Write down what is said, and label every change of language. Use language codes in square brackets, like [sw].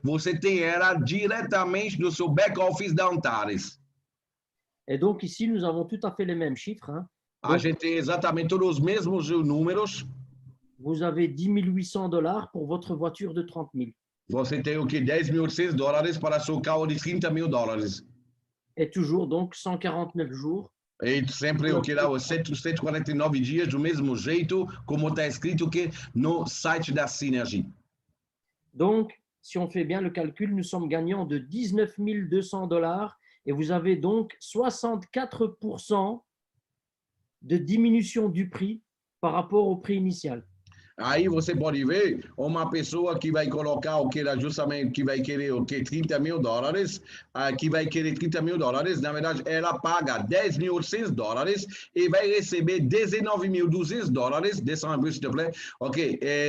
[pt] Você tem ela diretamente do seu back-office da Antares. [fr] Et donc ici, nous avons tout à fait les mêmes chiffres. Hein. [pt] A [fr] Donc, [pt] gente tem exatamente todos os mesmos números. [fr] vous avez $10 800 pour votre voiture de 30 000. [pt] Você tem o que? $10.800 para seu carro de $30.000. [fr] Et toujours donc 149 jours. [pt] E sempre o que lá, 149 dias, do mesmo jeito, como está escrito que no site da Synergy. [fr] Donc, si on fait bien le calcul, nous sommes gagnants de $19 200 et vous avez donc 64% de diminution du prix par rapport au prix initial. [pt] Aí você pode ver uma pessoa que vai colocar o que ela justamente que vai querer o que $30.000, que vai querer $30.000, na verdade ela paga $10.800 e vai receber $19.200, [fr] descend un peu s'il te plaît, [pt] ok?